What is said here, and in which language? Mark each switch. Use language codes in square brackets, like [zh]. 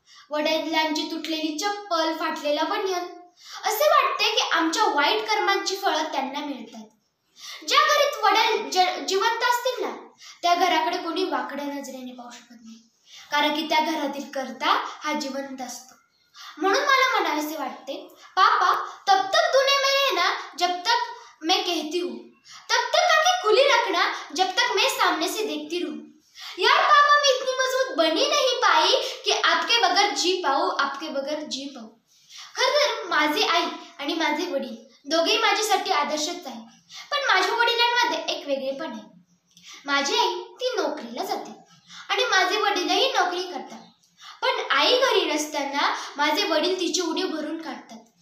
[mr] वडिलांची तुटलेली चप्पल, फाटलेला बनियान, असे वाटते की आमच्या वाईट कर्मांची फळं त्यांना मिळतात। ज्या घरात वडील जिवंत असतील ना, त्या घराकडे कोणी वाकड्या नजरेने पाहू शकत नाही, कारण की त्या घरातील कर्ता हा जिवंत असतो। म्हणून मला म्हणावेसे वाटते, [hi] पापा तब तक दुनिया में रहना जब तक मैं कहती हूँ, तब तक आंखें खुली रखना जब तक मैं सामने से देखती रहूं। यार पापा मैं इतनी मजबूत बनी नहीं पाई कि आपके बगैर जी पाऊं, आपके बगैर जी पाऊं। [mr] खरं तर माझी आई आणि माझे वडील दोघेही माझ्यासाठी आदर्शच आहे, पण माझ्या वडिलांमध्ये एक वेगळेपण आहे। माझी आई ती नोकरीला जाते आणि माझे वडीलही नोकरी करतात, पण आई घरी नसताना माझे वडील तिची उणीव भरून काढतात।